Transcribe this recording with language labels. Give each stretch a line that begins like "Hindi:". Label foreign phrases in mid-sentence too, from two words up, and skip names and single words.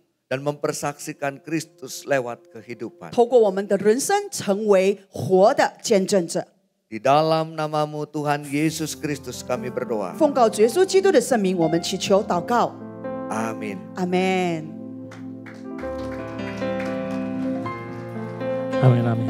Indonesian: Dan mempersaksikan Kristus lewat kehidupan.
Chinese: 透过我们的人生成为活的见证者。
Indonesian: Di dalam namamu Tuhan Yesus Kristus kami berdoa.
Chinese: 奉告主耶稣基督的圣名，我们祈求祷告，
Indonesian: Amin.
Chinese: 阿门。阿门阿门。